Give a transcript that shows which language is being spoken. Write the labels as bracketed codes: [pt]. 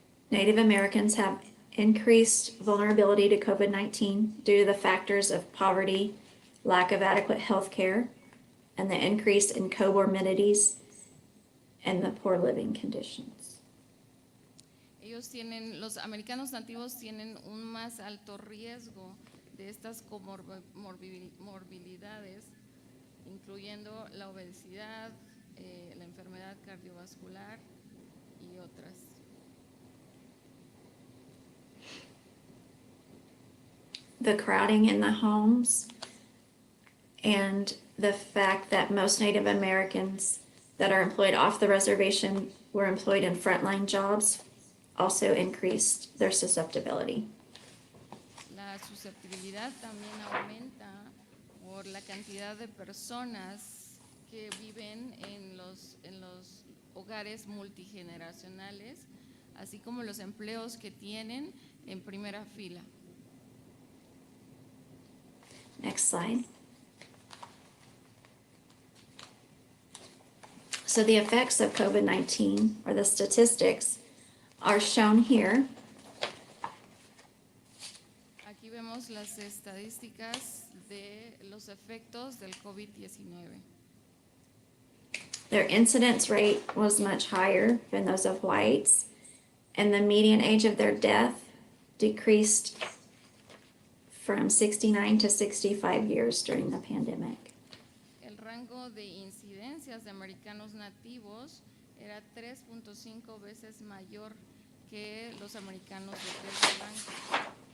[en] Native Americans have increased vulnerability to COVID-19 due to the factors of poverty, lack of adequate health care, and the increase in comorbidities and the poor living conditions. [es] Los americanos nativos tienen un más alto riesgo de estas comorbilidades, incluyendo la obesidad, la enfermedad cardiovascular y otras. [en] The crowding in the homes and the fact that most Native Americans that are employed off the reservation were employed in frontline jobs also increased their susceptibility. [es] La susceptibilidad también aumenta por la cantidad de personas que viven en los hogares multigeneracionales, así como los empleos que tienen en primera fila. [en] Next slide. So the effects of COVID-19, or the statistics, are shown here. [es] Aquí vemos las estadísticas de los efectos del COVID-19. [en] Their incidence rate was much higher than those of whites, and the median age of their death decreased from 69 to 65 years during the pandemic. [es] El rango de incidencias de americanos nativos era 3.5 veces mayor que los americanos de tez blanca.